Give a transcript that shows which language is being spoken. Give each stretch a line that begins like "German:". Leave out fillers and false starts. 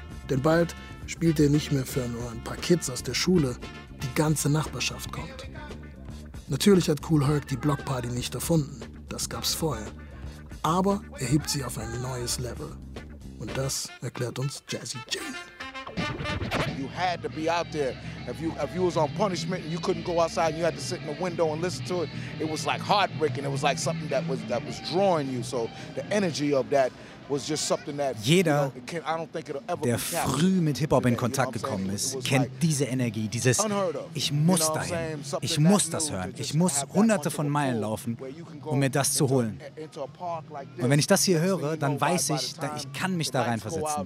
German: Denn bald spielt er nicht mehr für nur ein paar Kids aus der Schule, die ganze Nachbarschaft kommt. Natürlich hat Kool Herc die Blockparty nicht erfunden, das gab's vorher. Aber er hebt sie auf ein neues Level. Und das erklärt uns Jazzy J.
English: You had to be out there. If you was on punishment and you couldn't go outside and you had to sit in the window and listen to it, it was like heartbreaking. It was like something that was drawing you. So the energy of that was just something that
German: jeder,
English: I don't think it'll ever
German: der früh mit Hip-Hop in Kontakt gekommen ist, kennt diese Energie, dieses ich muss dahin, ich muss das hören, ich muss hunderte von Meilen laufen, um mir das zu holen. Und wenn ich das hier höre, dann weiß ich, ich kann mich da reinversetzen.